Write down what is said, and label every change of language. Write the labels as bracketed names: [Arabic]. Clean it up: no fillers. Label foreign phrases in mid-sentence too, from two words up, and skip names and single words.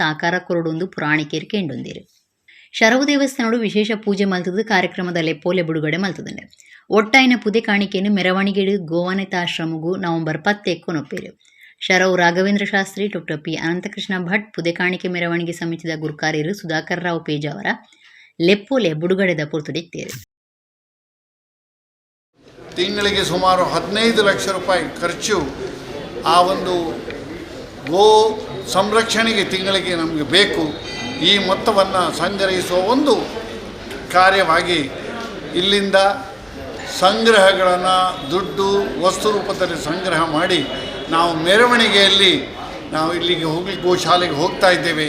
[Tulu] ಸಾರ್ವಜನಿಕರು ಸಾಕಾರ ಕೊರಡೊಂದು ಪುರಾಣಿಕರು ಕೇಂಡೊಂದಿರು. ಶರವು ದೇವಸ್ಥಾನಡು ವಿಶೇಷ ಪೂಜೆ ಮಲ್ತದ್ದು ಕಾರ್ಯಕ್ರಮದಲ್ಲಿ ಪೋಲೆ ಬಿಡುಗಡೆ ಮಲ್ತದಂಡೆ ಒಟ್ಟಾಯಿನ ಪುದೆ ಕಾಣಿಕೆಯನ್ನು ಮೆರವಣಿಗೆ ಗೋವನಿತಾಶ್ರಮಗೂ ನವೆಂಬರ್ 10 ಕೊನೊಪ್ಪೇರು. ಶರವು ರಾಘವೇಂದ್ರ ಶಾಸ್ತ್ರಿ, ಡಾಕ್ಟರ್ ಪಿ ಅನಂತಕೃಷ್ಣ ಭಟ್, ಪುದೆ ಕಾಣಿಕೆ ಮೆರವಣಿಗೆ ಸಮಿತಿದ ಗುರುಕಾರ್ಯರು ಸುಧಾಕರ್ ರಾವ್ ಪೇಜಾವರ ಲೆಪ್ಪೋಲೆ ಬಿಡುಗಡೆದ ಪುರ್ತುಡಿತ್ತೇರು. [Kannada] ತಿಂಗಳಿಗೆ ಸುಮಾರು 15 ಲಕ್ಷ ರೂಪಾಯಿ ಖರ್ಚು ಆ ಒಂದು ಗೋ ಸಂರಕ್ಷಣೆಗೆ ತಿಂಗಳಿಗೆ ನಮಗೆ ಬೇಕು. ಈ ಮೊತ್ತವನ್ನು ಸಂಗ್ರಹಿಸುವ ಒಂದು ಕಾರ್ಯವಾಗಿ ಇಲ್ಲಿಂದ ಸಂಗ್ರಹಗಳನ್ನು ದುಡ್ಡು ವಸ್ತು ರೂಪದಲ್ಲಿ ಸಂಗ್ರಹ ಮಾಡಿ ನಾವು ಮೆರವಣಿಗೆಯಲ್ಲಿ ನಾವು ಇಲ್ಲಿಗೆ ಗೋಶಾಲೆಗೆ ಹೋಗ್ತಾ ಇದ್ದೇವೆ.